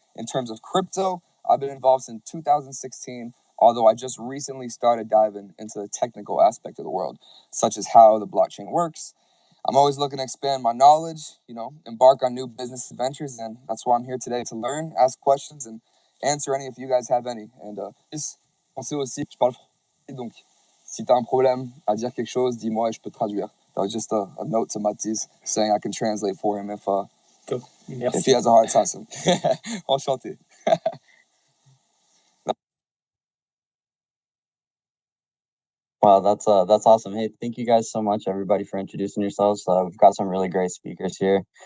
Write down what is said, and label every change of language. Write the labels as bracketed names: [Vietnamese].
[English] In terms of crypto, I've been involved since 2016, although I just recently started diving into the technical aspect of the world, such as how the blockchain works. I'm always looking to expand my knowledge, embark on new business adventures, and that's why I'm here today, to learn, ask questions, and answer any if you guys have any. [French] And pensez aussi, je parle français, donc si tu as un problème à dire quelque chose, dis-moi et je peux traduire. [English] That was just a note to Mathis saying I can translate for him if he has a hard time. [French] Enchanté. [English] Wow, that's awesome. Hey, thank you guys so much, everybody, for introducing yourselves. We've got some really great speakers here.